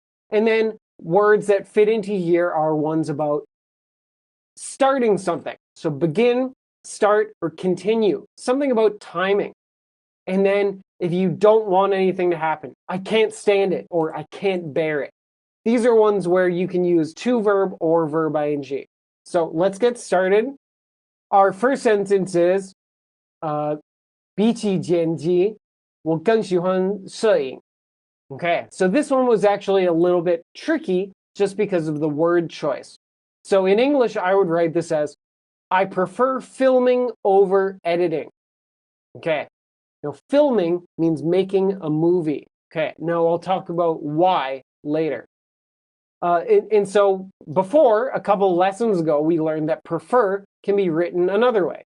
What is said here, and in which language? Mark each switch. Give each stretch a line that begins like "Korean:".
English: And then words that fit into here are ones about starting something. So begin, start, or continue. Something about timing. And then if you don't want anything to happen, I can't stand it or I can't bear it. These are ones where you can use to verb or verb ing. So let's get started. Our first sentence is
Chinese: 比起剪辑，我更喜欢摄影.
English: Okay, so this one was actually a little bit tricky just because of the word choice. So in English, I would write this as, I prefer filming over editing. Okay, now filming means making a movie. Okay, now I'll talk about why later. And so before, a couple lessons ago, we learned that prefer can be written another way.